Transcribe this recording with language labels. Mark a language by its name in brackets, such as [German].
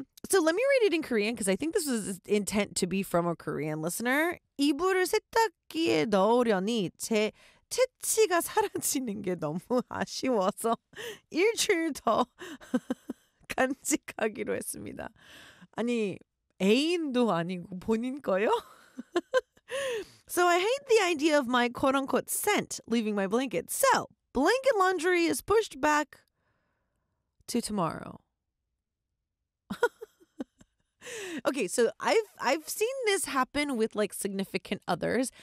[English] So let me read it in Korean because I think this was intent to be from a Korean listener. [Korean] 이불을 세탁기에 넣으려니 제 체취가 사라지는 게 너무 아쉬워서 일주일 더 간직하기로 했습니다. 아니, 애인도 아니고 본인 거요? [English] So I hate the idea of my quote-unquote scent leaving my blanket. So, blanket laundry is pushed back to tomorrow. Okay, so I've seen this happen with like significant others.